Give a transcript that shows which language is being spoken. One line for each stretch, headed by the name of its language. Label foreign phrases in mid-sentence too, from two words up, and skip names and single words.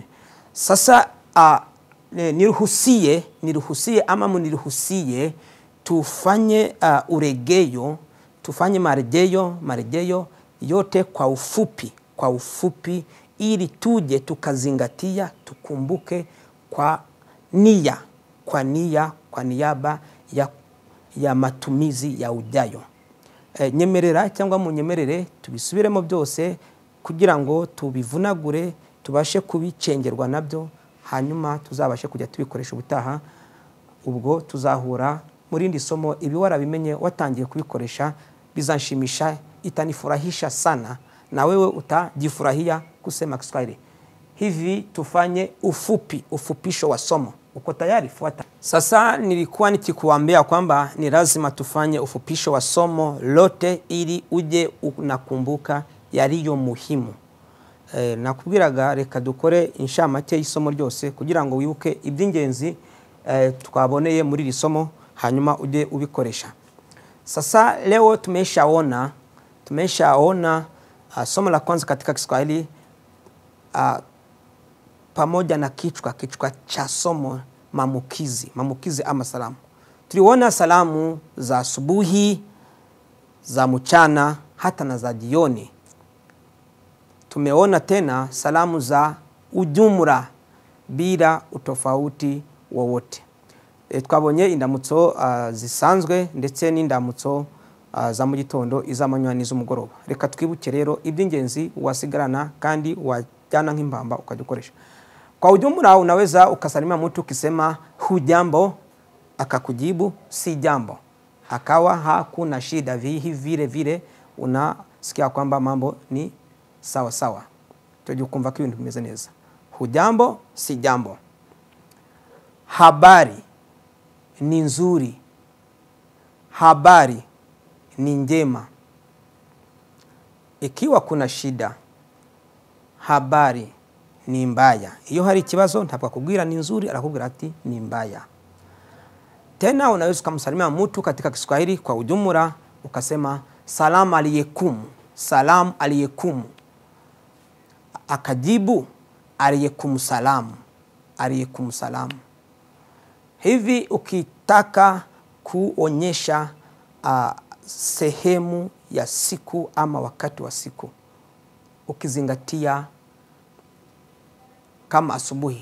Swahili: Sasa niruhusie ama muniruhusie tufanye tufanye marejeleo yote kwa ufupi ili tuje tukazingatia, tukumbuke kwa nia, kwa niaba ya matumizi ya ujayo.
Kinyarwanda: Nyemerera cyangwa munyemerere tubisubiremo byose kugira ngo tubivunagure, tubashe kubicengerwa nabyo, hanyuma tuzabashe kujya tubikoresha ubutaha. Ubwo tuzahura muri rindi somo ibi warabimenye watangiye kubikoresha bizanshimisha,
Swahili: itanifurahisha sana, na wewe utajifurahia kusema Kiswahili. Hivi tufanye ufupisho wa somo. Uko tayari? Fuata. Sasa nilikuwa nikikuambia kwamba ni lazima tufanye ufupisho wa somo lote ili uje unakumbuka yaliyo muhimu.
Kinyarwanda: Nakubwiraga reka dukore inshamake y'isomo ryose kugira ngo wibuke iby'ingenzi twaboneye muri iri somo, hanyuma uje ubikoresha.
Swahili: Sasa leo tumeshaona somo la kwanza katika Kiswahili pamoja na kichwa cha somo mamukizi ama salamu. Tuliona salamu za asubuhi, za mchana, hata na za jioni. Tumeona tena salamu za ujumla bila utofauti wowote.
Kinyarwanda: Twabonye indamutso zisanzwe ndetse n'indamutso za mu gitondo, iz'amanywa n'iz'umugoroba. Reka twibuke rero iby'ingenzi wasigarana kandi wajyana nk'imbamba ukadukoresha.
Swahili: Kwa ujumla unaweza ukasalimia mtu ukisema hujambo, akakujibu si jambo, akawa hakuna shida. Vile unasikia kwamba mambo ni sawa sawa.
Kinyarwanda: Tujye kumva ko ibintu bimeze neza.
Swahili: Hujambo si jambo. Habari ni nzuri, habari ni njema. Ikiwa kuna shida, habari ni mbaya.
Kinyarwanda: Iyo hari ikibazo ntabwo akubwira
Swahili: ni nzuri,
Kinyarwanda: arakubwira ati
Swahili: ni mbaya. Tena unaweza kumsalimia mtu katika Kiswahili kwa ujumla ukasema
Arabic: سلام عليكم، سلام عليكم,
Swahili: akajibu
Arabic: عليكم سلام، عليكم سلام.
Swahili: Hivi ukitaka kuonyesha sehemu ya siku ama wakati wa siku, ukizingatia kama asubuhi.